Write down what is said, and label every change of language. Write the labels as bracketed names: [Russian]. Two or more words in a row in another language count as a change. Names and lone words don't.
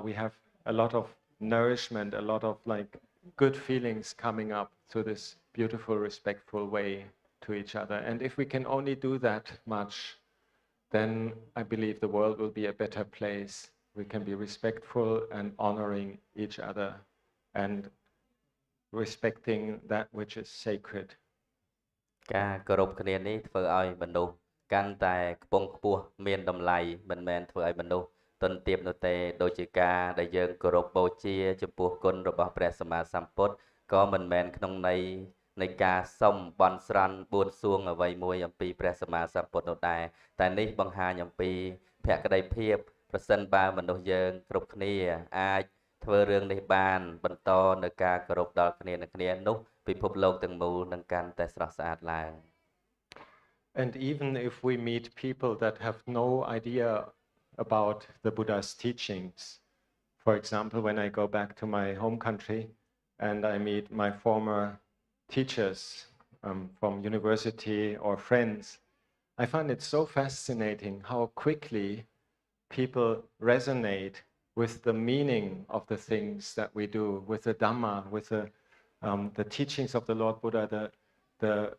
[English] We have a lot of nourishment, a lot of like good feelings coming up through this beautiful, respectful way to each other. And if we can only do that much, then I believe the world will be a better place. We can be respectful and honoring each other and respecting that which is sacred. [Khmer] ការគោរពគ្នានេះធ្វើឲ្យមនុស្សកាន់តែខ្ពង់ខ្ពស់មានតម្លៃមិនមែនធ្វើឲ្យមនុស្សទន់ទាបនោះទេ ដូចជាការដែលយើងគោរពបូជាចំពោះគុណរបស់ព្រះសម្មាសម្ពុទ្ធក៏មិនមែនក្នុងន័យនៃការសុំបន់ស្រន់បួនសួងអ្វីមួយអំពីព្រះសម្មាសម្ពុទ្ធនោះដែរតែនេះបង្ហាញអំពីភក្តីភាពប្រសិនបើមនុស្សយើងគ្រប់គ្នាអាចធ្វើរឿងនេះបានបន្តនៅការគោរពដល់គ្នានឹងគ្នានោះពិភពលោកទាំងមូលនឹងកាន់តែស្រស់ស្អាតឡើង [English] And even if we meet people that have no idea about the Buddha's teachings, for example, when I go back to my home country and I meet my former teachers from university or friends, I find it so fascinating how quickly people resonate with the meaning of the things that we do, with the Dhamma, with the teachings of the Lord Buddha, the